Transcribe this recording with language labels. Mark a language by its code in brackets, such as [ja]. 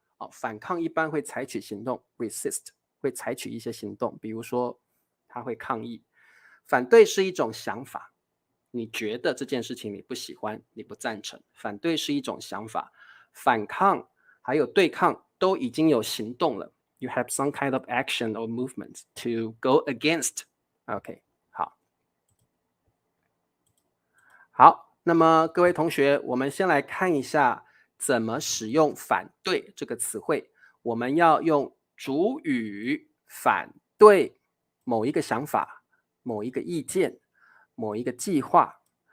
[zh] 反抗一般会采取行动 ，resist 会采取一些行动，比如说他会抗议。反对是一种想法，你觉得这件事情你不喜欢，你不赞成。反对是一种想法，反抗还有对抗都已经有行动了。 [en] You have some kind of action or movement to go against. [zh] OK， 好。好，那么各位同学，我们先来看一下怎么使用反对这个词汇。我们要用主语反对某一个想法、某一个意见、某一个计划。